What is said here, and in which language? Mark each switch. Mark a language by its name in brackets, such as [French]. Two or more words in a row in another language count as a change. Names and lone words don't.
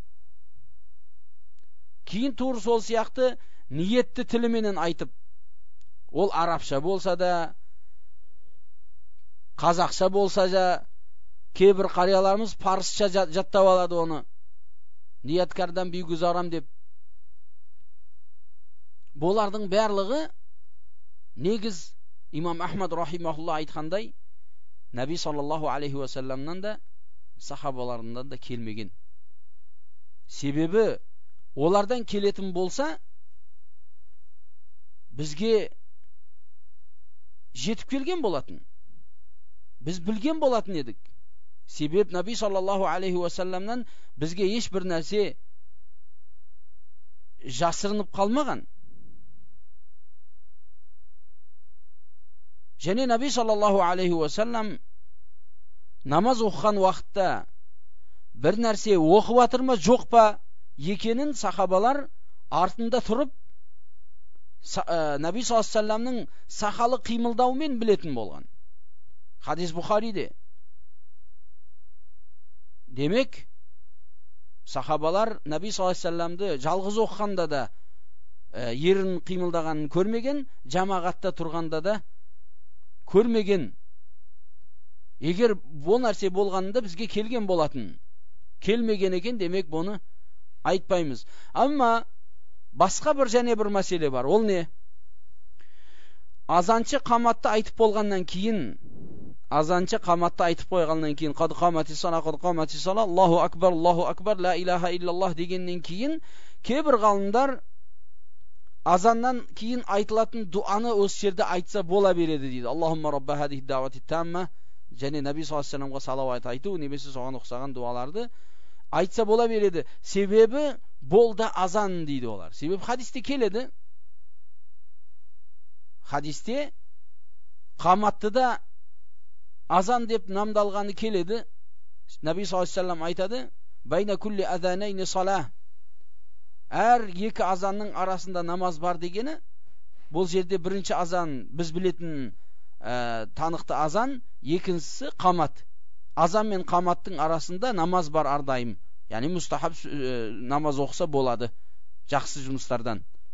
[Kazakh] Кейін тур сол сияқты ниетті тіліменен айтып, ол арабша болса да, қазақша болса да, кейбір қарияларымыз парсша жаттап алады оны. Ниеткардан бейгузарам деп. Болардың барлығы негіз имам Ахмад рахимахулла айтқандай, Наби [Arabic] صلى الله عليه وسلم [Kazakh] да, сахабаларынан да келмеген. Себебі олардан келетін болса, бізге жетіп келген болатын. Біз білген болатын едік. Себеп Наби [Arabic] صلى الله عليه وسلم [Kazakh] бізге ешбір нәрсе жасырынып қалмаған. Және Наби [Arabic] صلى الله عليه وسلم [Kazakh] намаз оқыған уақытта бір нәрсе оқып жатыр ма, жоқ па екенін сахабалар артында тұрып Наби [Arabic] صلى الله عليه وسلم [Kazakh] сақалы қимылдауымен білетін болған. Хадис Бухариде. Демек, сахабалар Наби [Arabic] صلى الله عليه وسلم [Kazakh] жалғыз оқығанда да ерін қимылдағанын көрмеген, жамағатта тұрғанда да көрмеген. Егер бұл нәрсе болғанында бізге келген болатын. Келмеген екен, демек бұны айтпаймыз. Амма басқа бір және бір мәселе бар. Ол не? Азанчы қаматты айтып болғаннан кейін, [Arabic] قد قامت الصلاة الله أكبر لا إله إلا الله [Kazakh] дегеннен кейін, кейбір ғалымдар азаннан кейін айтылатын дуаны осы жерде айтса бола береді дейді. [Arabic] اللهم رب هذه الدعوة التامة, [Kazakh] және Наби [Arabic] صلى الله عليه وسلم [Kazakh] салауат айту, немесе соған ұқсаған дуаларды айтса бола береді. Себебі болды азан дейді олар. Себебі хадисте келеді. Хадисте қаматтыда азан деп намдалғаны келеді. Наби [Arabic] صلى الله عليه وسلم [Kazakh] айтады, [Arabic] بين كل أذانين صلاة. [Kazakh] Әр екі азанның арасында намаз бар дегені, бұл жерде бірінші азан біз білетін танықты азан, екіншісі қамат. Азан мен қаматтың арасында намаз бар ардайым. Яғни мустахаб намаз оқыса болады жақсы жұмыстардан.